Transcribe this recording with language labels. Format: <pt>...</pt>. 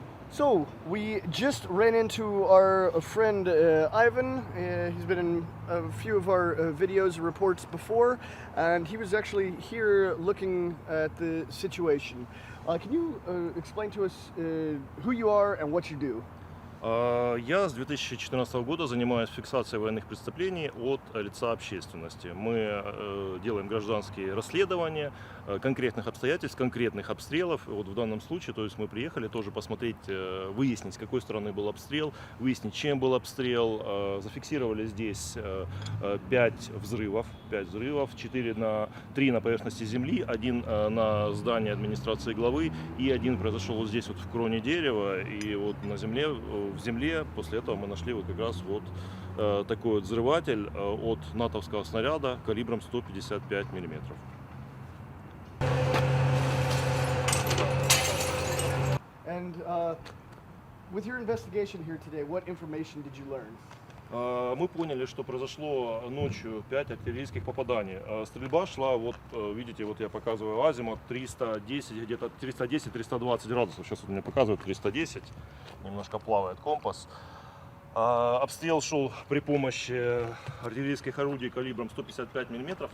<en>So we just ran into our friend Ivan. He's been in a few of our videos and reports before, and he was actually here looking at the situation. Can you explain to us who you are and what you do?</en> <ru>Я с 2014 года занимаюсь фиксацией военных преступлений от лица общественности. Мы делаем гражданские расследования конкретных обстоятельств, конкретных обстрелов. И вот в данном случае, то есть мы приехали тоже посмотреть, выяснить, с какой стороны был обстрел, выяснить, чем был обстрел. Зафиксировали здесь 5 взрывов, 3 на поверхности земли, 1 на здании администрации главы и 1 произошел вот здесь вот в кроне дерева, и вот на земле. В земле. После этого мы нашли вот как раз вот такой вот взрыватель от натовского снаряда калибром 155 миллиметров.</ru> <en>And with your investigation here today, what information did you learn?</en> <ru>Мы поняли, что произошло ночью 5 артиллерийских попаданий. Стрельба шла, вот видите, вот я показываю азимут 310, где-то 310-320 градусов. Сейчас вот мне показывают 310, немножко плавает компас. Обстрел шел при помощи артиллерийских орудий калибром 155 мм.</ru>